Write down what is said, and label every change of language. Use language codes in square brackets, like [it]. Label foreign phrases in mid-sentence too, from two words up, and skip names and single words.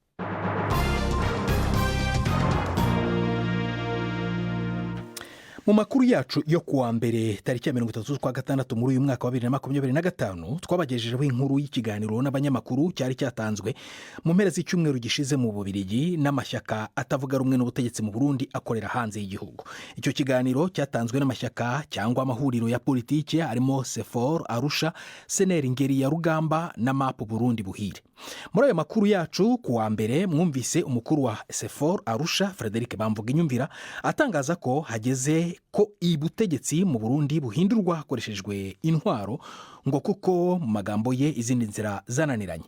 [rw] Mu makuru yacu yo kuwa mbere tariki ya 30/6 muri uyu mwaka wa 2025 twabagejejeho inkuru y'ikiganiro n'abanyamakuru cyari cyatanzwe mu mpera z'icyumweru gishize mu Bubiligi n'amashyaka atavuga rumwe n'ubutegetsi mu Burundi akorera hanze y'igihugu. Icyo kiganiro cyatanzwe n'amashyaka cyangwa amahuriro ya politiki arimo Sefor Arusha, Seneri Ngeri ya Rugamba na MAP Burundi Buhire. muri ayo makuru yacu ku wa mbere mwumvise umukuru wa SFOR Arusha Frederic Bamvuginyumvira atangaza ko hageze ko ubutegetsi mu Burundi buhindurwa hakoreshejwe intwaro ngo kuko mu magambo ye izindi nzira zananiranye.